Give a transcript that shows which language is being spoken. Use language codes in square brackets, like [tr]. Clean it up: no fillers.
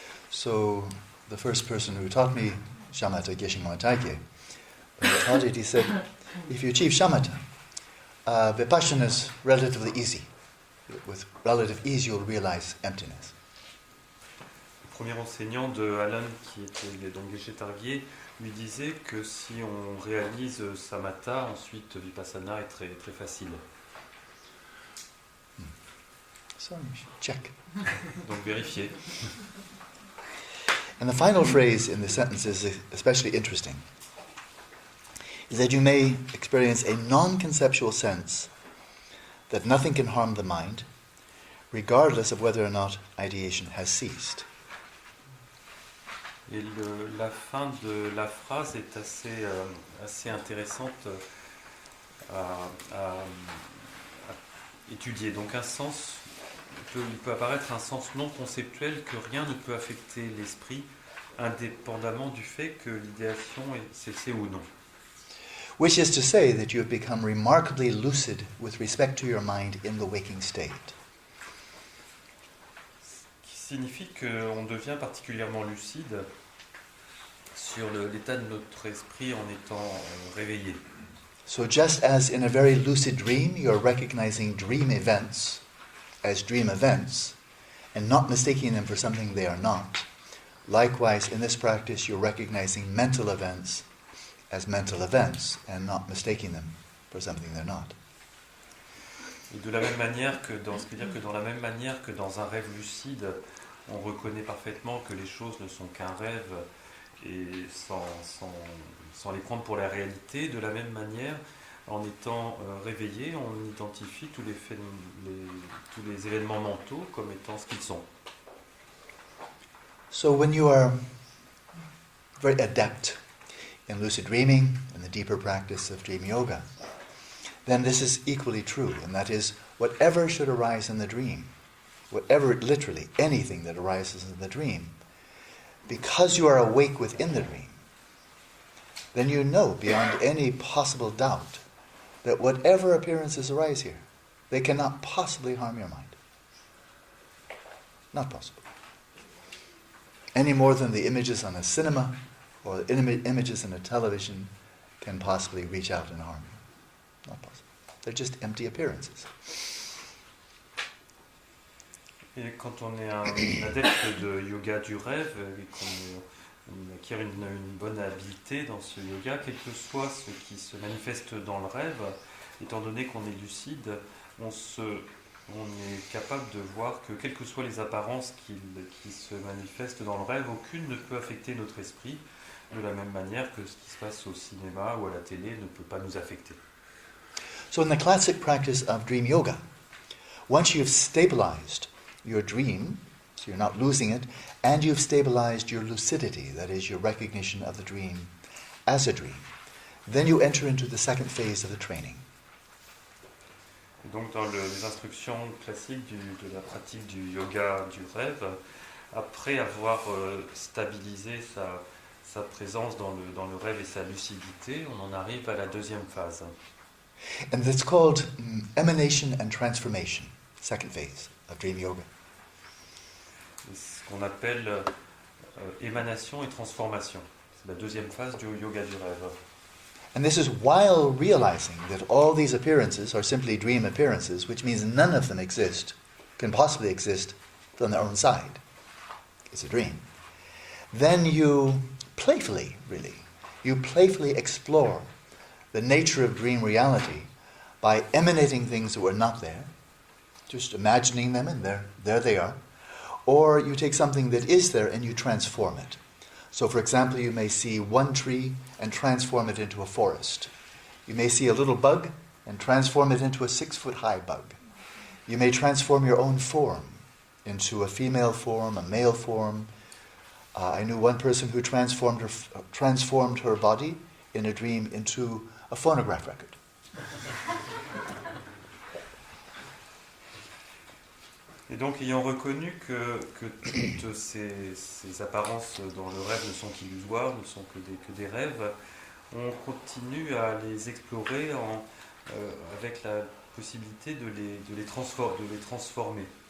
[en] So the first person who taught me shamatha, Geshe Taike, when he taught it, he said, if you achieve shamatha, vipassana is relatively easy. With relative ease, you'll realize emptiness. [fr] Le premier enseignant de Alan, qui était donc Geshe Targye, lui disait que si on réalise samatha, ensuite vipassana est très, très facile. [en] So you should check. [fr] Donc vérifier. [en] And the final phrase in the sentence is especially interesting. Is that you may experience a non-conceptual sense that nothing can harm the mind, regardless of whether or not ideation has ceased. [fr] Et la fin de la phrase est assez intéressante à étudier. Donc un sens, il peut apparaître un sens non conceptuel que rien ne peut affecter l'esprit, indépendamment du fait que l'idéation est cessée ou non. [en] Which is to say that you have become remarkably lucid with respect to your mind in the waking state. [fr] Qui signifie qu'on devient particulièrement lucide sur l'état de notre esprit en étant réveillé. [en] So just as in a very lucid dream you're recognizing dream events as dream events and not mistaking them for something they are not, likewise in this practice you're recognizing mental events as mental events and not mistaking them for something they're not. [fr] Et de la même manière que c'est-à-dire que dans la même manière que dans un rêve lucide, on reconnaît parfaitement que les choses ne sont qu'un rêve et sans les prendre pour la réalité, de la même manière, en étant réveillé, on identifie tous les événements mentaux comme étant ce qu'ils sont. [en] So when you are very adept in lucid dreaming and the deeper practice of dream yoga, then this is equally true, and that is, whatever should arise in the dream, whatever, literally, anything that arises in the dream, because you are awake within the dream, then you know beyond any possible doubt that whatever appearances arise here, they cannot possibly harm your mind. Not possible. Any more than the images on a cinema or the images in a television can possibly reach out and harm you. Not possible. They're just empty appearances. [fr] Et quand on est un adepte de yoga du rêve et qu'on acquiert une bonne habileté dans ce yoga, quel que soit ce qui se manifeste dans le rêve, étant donné qu'on est lucide, on est capable de voir que quelles que soient les apparences qui se manifestent dans le rêve, aucune ne peut affecter notre esprit, de la même manière que ce qui se passe au cinéma ou à la télé ne peut pas nous affecter. [en] So in the classic practice of dream yoga, once you've stabilized your dream, so so you're not losing it, and you've stabilized your lucidity, that is, your recognition of the dream as a dream. Then you enter into the second phase of the training. [fr] Et donc dans les instructions classiques de la pratique du yoga du rêve, après avoir stabilisé sa présence dans le rêve et sa lucidité, on en arrive à la deuxième phase. [en] And that's called emanation and transformation, second phase of dream yoga. [fr] C'est ce qu'on appelle émanation et transformation. C'est la deuxième phase du yoga du rêve. [en] And this is while realizing that all these appearances are simply dream appearances, which means none of them can possibly exist from their own side. It's a dream. Then you playfully explore the nature of dream reality by emanating things that were not there, just imagining them, and there they are. Or you take something that is there and you transform it. So, for example, you may see one tree and transform it into a forest. You may see a little bug and transform it into a 6-foot-high bug. You may transform your own form into a female form, a male form. I knew one person who transformed her body in a dream into a phonograph record. [fr] Et donc, ayant reconnu que toutes ces apparences dans le rêve ne sont qu'illusoires, ne sont que des rêves, on continue à les explorer avec la possibilité de les transformer.